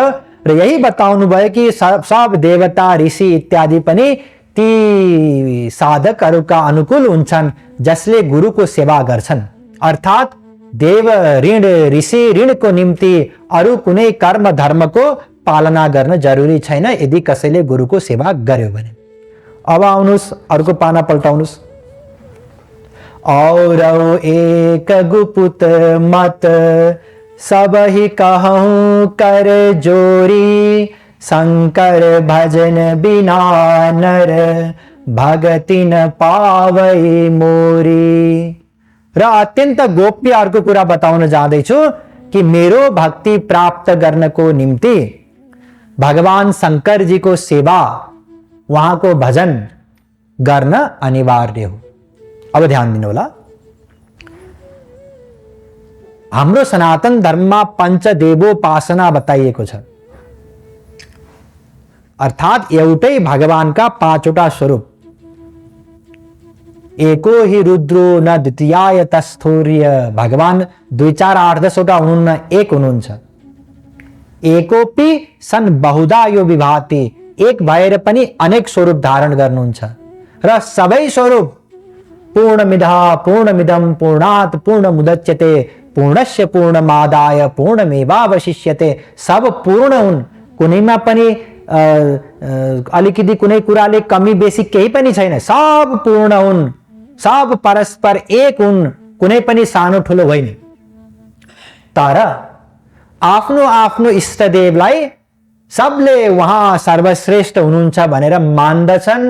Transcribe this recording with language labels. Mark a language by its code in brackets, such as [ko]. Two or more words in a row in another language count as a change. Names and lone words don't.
[ne] र यही बताउनु भयो कि सब देवता ऋषि इत्यादि पनि ती साधकहरूका अनुकूल हुन्छन् जसले गुरुको सेवा गर्छन्। अर्थात् देव ऋण, ऋषि ऋणको निम्ति अरू कुनै कर्म धर्मको पालना गर्न जरुरी छैन यदि कसैले गुरुको सेवा गर्यो भने। अब आउनुहोस् अर्को पाना पल्टाउनुहोस्। [awa] औरौ एक गुपुत मत सबहि कहूँ कर जोरी, शंकर भजन बिना नर भगति न पावै मोरी। [ne] र अत्यन्त गोप्य अर्को कुरा बताउन जाँदैछु कि मेरो भक्ति प्राप्त गर्नको निम्ति भगवान शंकर जी को सेवा, उहाँको भजन गर्न अनिवार्य हो। अब ध्यान दिनु होला। हाम्रो सनातन धर्ममा पञ्चदेवोपासना बताइएको छ। अर्थात् एउटै भगवानका पाँचवटा स्वरूप। [sa] एको ही रुद्रो न द्वितीयाय तस्थूर्य। [ne] भगवान 2, 4, 8, 10 वटा हुनुहुन्न, एक हुनुहुन्छ। [sa] एकोपि सन बहुधा यो विभाति। [ne] एक भएर पनि अनेक स्वरूप धारण गर्नुहुन्छ। र सबै स्वरूप [sa] पूर्णमिदः पूर्णमिदं पूर्णात् पूर्णमुदच्यते पूर्णस्य पूर्णमादाय पूर्णमेवावशिष्यते। [ne] सब पूर्ण हुन्, कुनैमा पनि अलिकति कुनै कुराले कमी बेसी केही पनि छैन। सब पूर्ण हुन्, सब परस्पर एक हुन्, कुनै पनि सानो ठुलो होइन। तर आफ्नो आफ्नो इष्टदेवलाई सबले उहाँ सर्वश्रेष्ठ हुनुहुन्छ भनेर मान्दछन्।